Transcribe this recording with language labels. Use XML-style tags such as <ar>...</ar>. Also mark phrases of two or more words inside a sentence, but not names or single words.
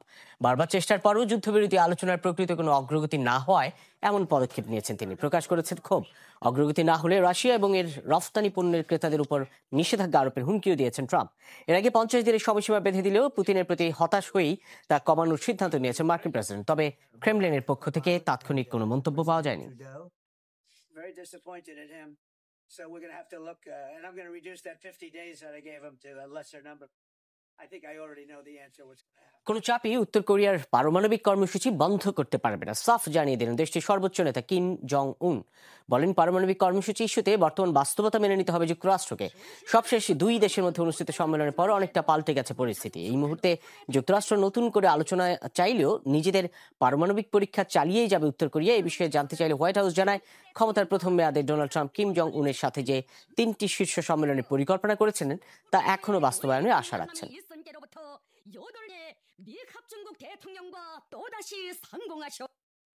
<bn>বারবার চেষ্টার পরও যুদ্ধবিরতি আলোচনার প্রকৃত কোনো অগ্রগতি না হওয়ায় এমন পদক্ষেপ নিয়েছেন তিনি। প্রকাশ করেছেন ক্ষোভ। অগ্রগতি না হলে রাশিয়া এবং এর রফতানি পণ্যের ক্রেতাদের উপর নিষেধাজ্ঞা আরোপের হুমকিও দিয়েছেন ট্রাম্প। এর আগে 50 দিনের সময়সীমা বেঁধে দিলেও পুতিনের প্রতি হতাশ হয়েই তা কমানোর সিদ্ধান্ত নিয়েছেন মার্কিন প্রেসিডেন্ট। তবে ক্রেমলিনের পক্ষ থেকে তাৎক্ষণিক কোনো মন্তব্য পাওয়া যায়নি।</bn> <en>Very disappointed in him. So we're going to have to look, and I'm going to reduce that 50 days that I gave him to a lesser number. I think I already know the answer what's going to happen.</en> <bn>কোনো চাপই উত্তর কোরিয়ার পারমাণবিক কর্মসূচি বন্ধ করতে পারবে না, সাফ জানিয়ে দিলেন দেশটির সর্বোচ্চ নেতা কিম জং উন। বলেন, পারমাণবিক কর্মসূচি ইস্যুতে বর্তমান বাস্তবতা মেনে নিতে হবে যুক্তরাষ্ট্রকে। সবশেষ দুই দেশের মধ্যে অনুষ্ঠিত সম্মেলনের পর অনেকটা পাল্টে গেছে পরিস্থিতি। এই মুহূর্তে যুক্তরাষ্ট্র নতুন করে আলোচনা চাইলেও নিজেদের পারমাণবিক পরীক্ষা চালিয়েই যাবে উত্তর কোরিয়া। এই বিষয়ে জানতে চাইলে হোয়াইট হাউস জানায়, ক্ষমতার প্রথম মেয়াদে ডোনাল্ড ট্রাম্প কিম জং উনের সাথে যে 3টি শীর্ষ সম্মেলনের পরিকল্পনা করেছিলেন তা এখনো বাস্তবায়নের আশা রাখছেন।</bn> <ko>8개 미핵 합중국 대통령과 또다시 상봉하셨</ko>